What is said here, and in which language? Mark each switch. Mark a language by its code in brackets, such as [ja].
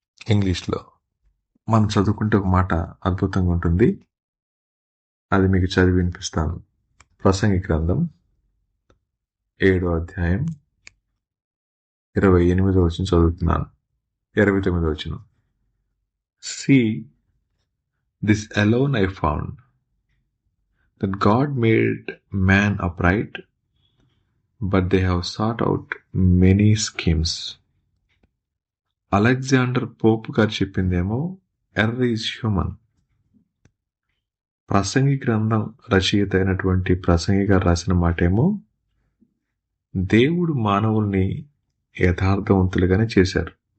[te] ఇంగ్లీష్లో మనం చదువుకుంటే ఒక మాట అద్భుతంగా ఉంటుంది. అది మీకు చదివి వినిపిస్తాను. ప్రసంగి గ్రంథం 7వ అధ్యాయం 28వ వచనం చదువుతున్నాను. 29వ వచనం. [en] See, this alone I found, that God made man upright, but they have sought out many schemes. [te] Alexander Pope గారు చెప్పిందేమో, [en] Error is human. [te] ప్రసంగి గ్రంథం రచయిత అయినటువంటి ప్రసంగి గారు రాసిన మాట ఏమో, దేవుడు మానవుల్ని యథార్థవంతులుగానే చేశారు.